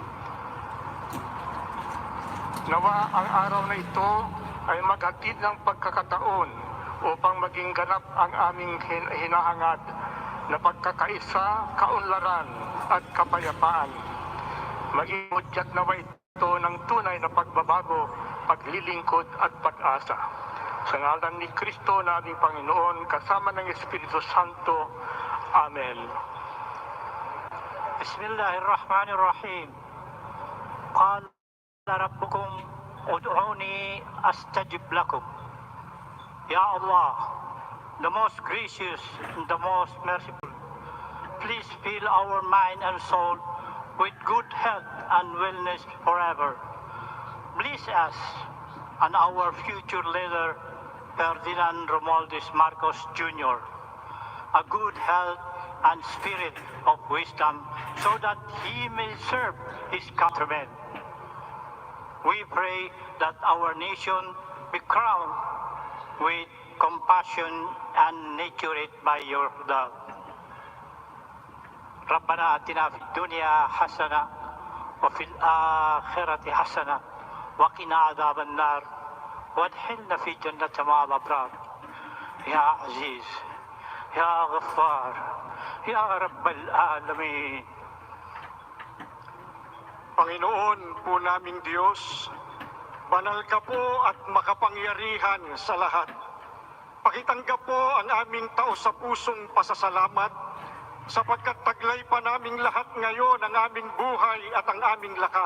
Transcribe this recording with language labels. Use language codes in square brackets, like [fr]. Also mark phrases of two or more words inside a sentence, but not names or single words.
[tl] Nawa ang araw na ito ay maghatid ng pagkakataon upang maging ganap ang aming hinahangad na pagkakaisa, kaunlaran at kapayapaan. Maging udyat nawa ito ng tunay na pagbabago, paglilingkod at pag-asa. Sa ngalan ni Kristo na aming Panginoon, kasama ng Espiritu Santo. Amen. [ar] Bismillahirrahmanirrahim. قال ربكم ادعوني أستجب لكم. [en] Ya Allah, the most gracious and the most merciful, please fill our mind and soul with good health and wellness forever. Bless us and our future leader, Ferdinand Marcos Jr., a good health and spirit of wisdom so that he may serve his countrymen. We pray that our nation be crowned with compassion and nurtured by your love. [ar] ربنا آتنا في الدنيا حسنة وفي الآخرة حسنة وقنا عذاب النار وادخلنا في جنة مع الأبرار يا عزيز يا غفار يا رب العالمين. [tl] Panginoon po naming Diyos, banal ka po at makapangyarihan sa lahat. Pakitanggap po ang aming taos-pusong pasasalamat sapagkat taglay pa naming lahat ngayon ang aming buhay at ang aming lakas.